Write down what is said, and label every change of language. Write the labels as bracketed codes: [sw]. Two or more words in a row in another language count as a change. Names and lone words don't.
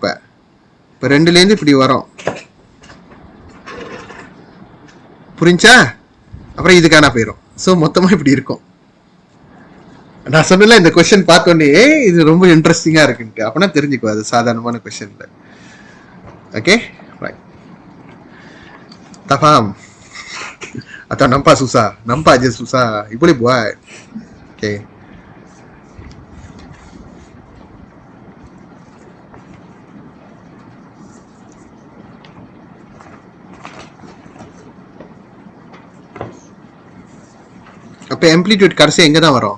[ta] இப்போ 2லேருந்து இப்படி வரும். புரிஞ்சா? அப்புறம் இதுக்கான போயிடும். ஸோ மொத்தமாக இப்படி இருக்கும். நான் சொன்னல இந்த கொஸ்டின் பார்த்தோன்னே இது ரொம்ப இன்ட்ரெஸ்டிங்காக இருக்குன்ட்டு, அப்படின்னா தெரிஞ்சுக்கோ அது சாதாரணமான கொஸ்டின் இல்லை. [en] okay right, [ms] தபாம் atau nampak susah, nampak aja susah, boleh buat. [ta] Okay, அப்போ amplitude கடைசி எங்கே தான் வரும்?